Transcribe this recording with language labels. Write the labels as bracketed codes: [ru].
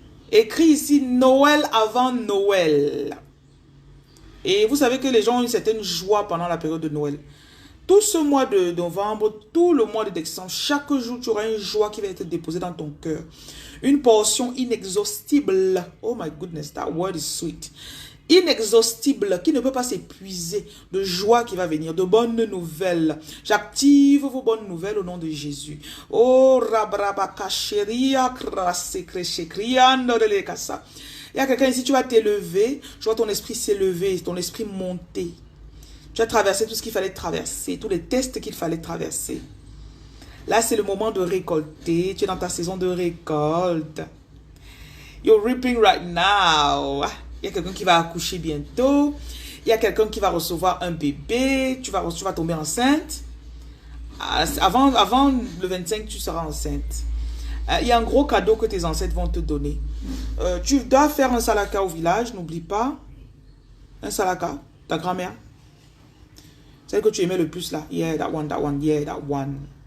[fr] Écris ici, Noël avant Noël. Et vous savez que les gens ont une certaine joie pendant la période de Noël. Tout ce mois de novembre, tout le mois de décembre, chaque jour, tu auras une joie qui va être déposée dans ton cœur. Une portion inexhaustible. [en] Oh my goodness, that word is sweet. [fr] Inexhaustible, qui ne peut pas s'épuiser, de joie qui va venir, de bonnes nouvelles. J'active vos bonnes nouvelles au nom de Jésus. Oh, rabrabakasheria krasekreshe-kriandorelekasa. Il y a quelqu'un ici, tu vas t'élever. Je vois ton esprit s'élever, ton esprit monter. Tu as traversé tout ce qu'il fallait traverser, tous les tests qu'il fallait traverser. Là, c'est le moment de récolter. Tu es dans ta saison de récolte. [en] You're reaping right now. [fr] Il y a quelqu'un qui va accoucher bientôt. Il y a quelqu'un qui va recevoir un bébé. Tu vas tomber enceinte. Avant le 25, tu seras enceinte. Il y a un gros cadeau que tes ancêtres vont te donner. Tu dois faire un salaka au village, n'oublie pas. Un salaka, ta grand-mère. Celle que tu aimais le plus là. [en] Yeah, that one, yeah, that one.